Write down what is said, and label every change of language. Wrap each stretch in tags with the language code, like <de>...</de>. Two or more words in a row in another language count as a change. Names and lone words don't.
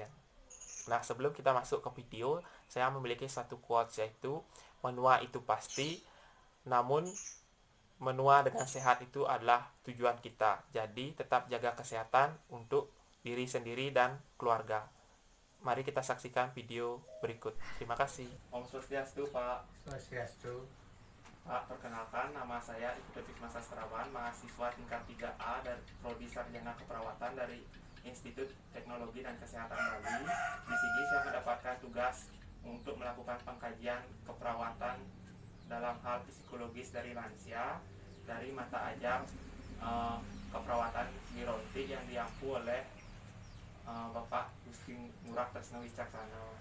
<id>Nah, sebelum kita masuk ke video, saya memiliki satu quotes, yaitu menua itu pasti, namun menua dengan sehat itu adalah tujuan kita. Jadi tetap jaga kesehatan untuk diri sendiri dan keluarga. Mari kita saksikan video berikut. Terima kasih. Om Swastiastu, Pak. Swastiastu. Pak, perkenalkan, nama saya Eko Wisma Sastrawan, mahasiswa tingkat 3A dari Prodi Sarjana Keperawatan dari Institut Teknologi dan Kesehatan Bali. Di sini saya mendapatkan tugas untuk melakukan pengkajian keperawatan dalam hal psikologis dari lansia dari mata ajar keperawatan Gironti yang diampu oleh Bapak Gusti Ngurah Tresna Wicaksono.</id>